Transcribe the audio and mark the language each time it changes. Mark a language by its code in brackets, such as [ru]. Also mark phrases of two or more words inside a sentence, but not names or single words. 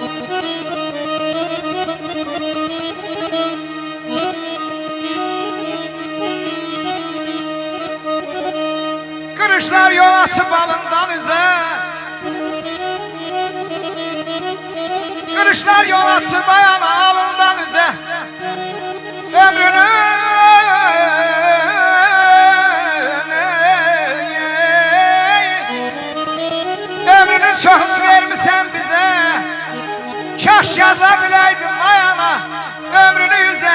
[tr] Kırışlar yol açıp alından üze. Kırışlar yol açıp ayağına alından üze. [az] Ömrünü çoxunu vermişsən bizə. Kaş yaza biləydim ayana ömrünü yüzə.